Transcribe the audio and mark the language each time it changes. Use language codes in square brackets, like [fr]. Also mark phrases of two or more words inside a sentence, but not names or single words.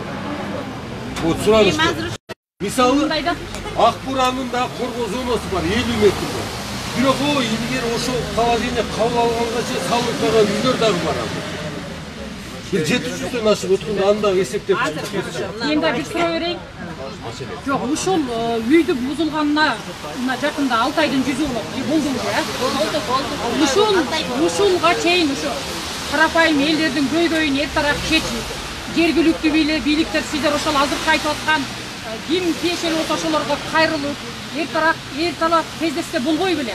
[ky] Вот сураныш. Мисалы Акбуранын да коргоо зонасы бар 50 метрде. Бирок илгери ошол положение кабыл алганга чейин салынып калган үйлөр дагы бар. Бир 700дөн ашып өткөндө аны дагы эсептеп чыгып. [kk] Енді бір сұрау берейін. Жоқ, [ky] ушул үйді бузулганына мына жакында 6 айдын жүзү болду уже. Ушулга чейин ушу карапайым элдердин көйгөйүн эртараак чечип, жергиликтүү бийликтер сиздер ошол азыркы айтып аткан ким тиешелүү болсо ошолорго кайрылып, эрталап кездешсе болбой беле.